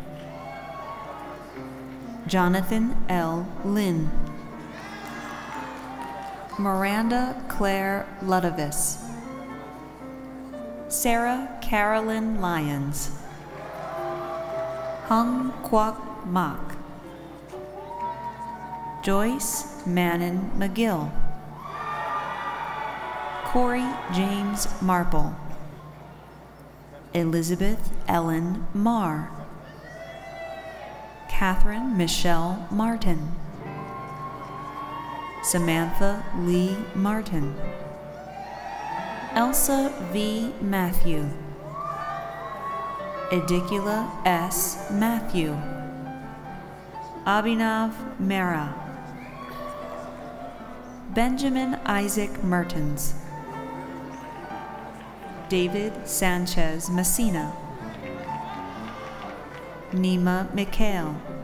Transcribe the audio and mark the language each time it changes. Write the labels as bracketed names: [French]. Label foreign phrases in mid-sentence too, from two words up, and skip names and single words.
[English] Jonathan L. Lin. Miranda Claire Ludovis. Sarah Carolyn Lyons. Hung Kwok Mak. Joyce Mannon McGill. Corey James Marple. Elizabeth Ellen Marr. Catherine Michelle Martin. Samantha Lee Martin. Elsa V. Matthew. Edicula S. Matthew. Abhinav Mehra. Benjamin Isaac Mertens. David Sanchez Messina. Nima Mikhail.